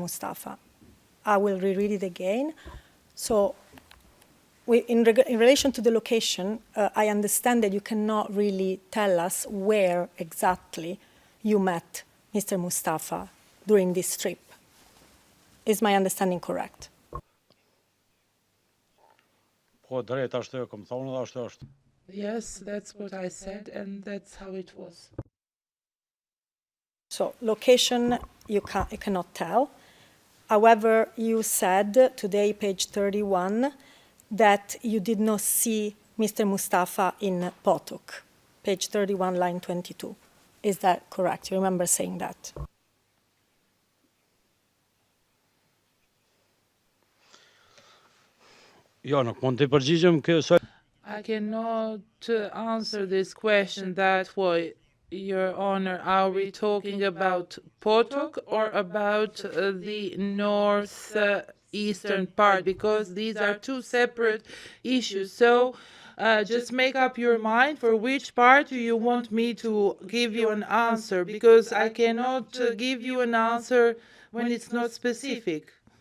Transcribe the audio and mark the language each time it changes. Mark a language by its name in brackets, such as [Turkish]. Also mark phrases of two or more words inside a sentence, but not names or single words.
[English] Mustafa. I will reread it again. So, in relation to the location, I understand that you cannot really tell us where exactly you met Mr. Mustafa during this trip. Is my understanding correct? [Albanian] Po drejt ashtu e kam thonë dhe ashtu është. [English] Yes, that's what I said, and that's how it was. So, location, you cannot tell. However, you said today, page 31, that you did not see Mr. Mustafa in Potok, page 31, line 22. Is that correct? You remember saying that? [Albanian] Jo, nuk mund të përgjigjem kësaj. [English] I cannot answer this question that way, Your Honor. Are we talking about Potok or about the northeastern part? Because these are two separate issues. So just make up your mind for which part you want me to give you an answer, because I cannot give you an answer when it's not specific.